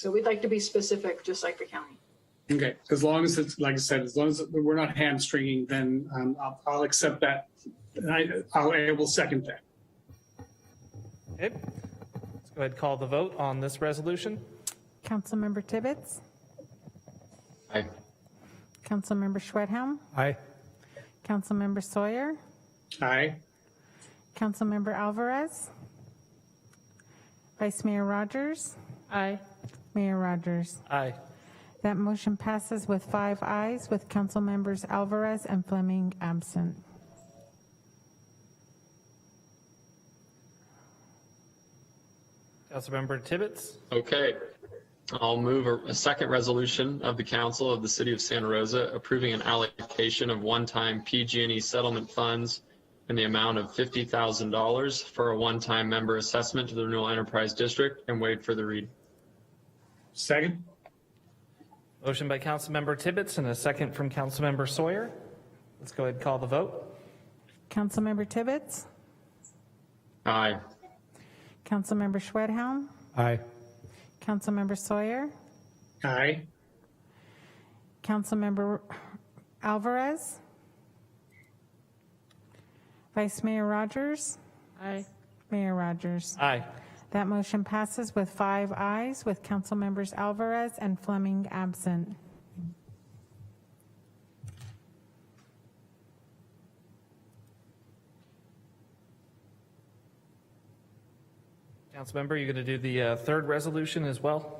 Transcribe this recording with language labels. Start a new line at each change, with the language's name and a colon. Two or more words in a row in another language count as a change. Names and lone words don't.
English: So we'd like to be specific, just like the county. Okay, as long as it's, like I said, as long as we're not hamstringing, then I'll accept that. I will second that. Okay, let's go ahead and call the vote on this resolution. Councilmember Tibbetts? Aye. Councilmember Schwedhelm? Aye. Councilmember Sawyer? Aye. Councilmember Alvarez? Vice Mayor Rogers? Aye. Mayor Rogers? Aye. That motion passes with 5 ayes, with Council Members Alvarez and Fleming absent. Councilmember Tibbetts? Okay. I'll move a second resolution of the Council of the City of Santa Rosa approving an allocation of one-time PG&E settlement funds in the amount of $50,000 for a one-time member assessment to the Renewal Enterprise District and waive further reading. Second. Motion by Councilmember Tibbetts and a second from Councilmember Sawyer. Let's go ahead and call the vote. Councilmember Tibbetts? Aye. Councilmember Schwedhelm? Aye. Councilmember Sawyer? Aye. Councilmember Alvarez? Vice Mayor Rogers? Aye. Mayor Rogers? Aye. That motion passes with 5 ayes, with Council Members Alvarez and Fleming absent. Councilmember, you're going to do the third resolution as well?